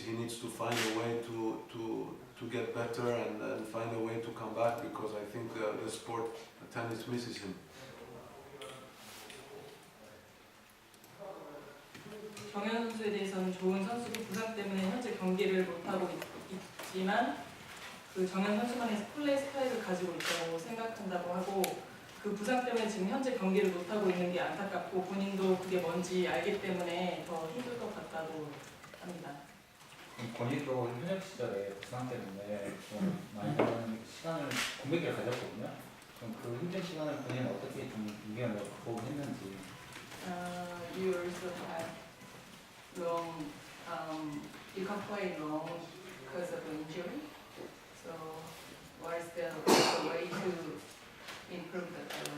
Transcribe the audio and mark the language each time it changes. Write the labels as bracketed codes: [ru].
[en] He needs to find a way to get better and find a way to come back, because I think the sport, the tennis, misses him. [ko] 정현 선수에 대해서는 좋은 선수고 부상 때문에 현재 경기를 못하고 있지만 그 정현 선수만의 플레이 스타일을 가지고 있다고 생각한다고 하고 그 부상 때문에 지금 현재 경기를 못하고 있는 게 안타깝고 본인도 그게 뭔지 알기 때문에 더 힘들 것 같다고 합니다. 본인도 현역 시절에 부상 때문에 좀 많이 시간을 공백기를 가졌거든요. 그럼 그 힘든 시간을 본인은 어떻게 좀 이겨내고 극복했는지. [en] You also have long, you can't play long because of injury. So, what is the way to improve that?